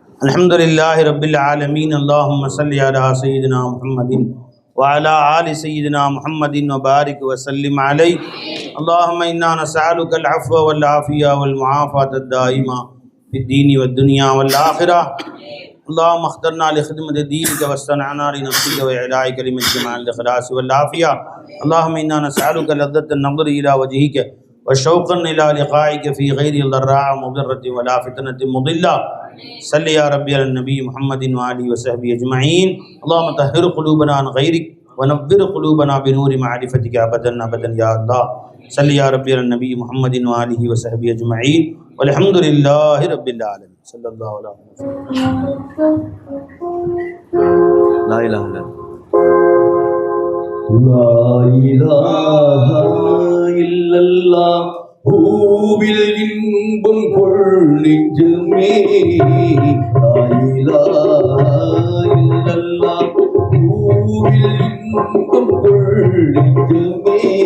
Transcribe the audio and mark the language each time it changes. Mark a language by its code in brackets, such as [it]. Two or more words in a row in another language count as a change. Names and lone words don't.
[ar] الحمد لله رب العالمين. اللهم صل على سيدنا محمد وعلى آل سيدنا محمد وبارك وسلم عليه. اللهم إنا نسألك العفو والعافية والمعافاة الدائمة في الدين والدنيا والآخرة. اللهم اخترنا لخدمة دينك واستنعنا لنفسك وإعلاء كلمتك مع الإخلاص والعافية. اللهم إنا نسألك لذة النظر إلى وجهك وشوقا إلى لقائك في غير ضراء مضرة ولا فتنة مضلة. صل يا ربي على النبي محمد وآله وصحبه أجمعين. اللهم طهر قلوبنا عن غيرك ونور قلوبنا بنور معرفتك أبدا أبدا يا الله. صل يا ربي على النبي محمد وآله وصحبه أجمعين والحمد لله رب العالمين. صلى الله عليه وسلم. لا إله إلا [ta] இல்லல்லா பூவில் இன்பம் கொள் நெஞ்சுமே. [ar] لا إله إلا الله [ta] பூவில் இன்பம் கொள் நெஞ்சுமே.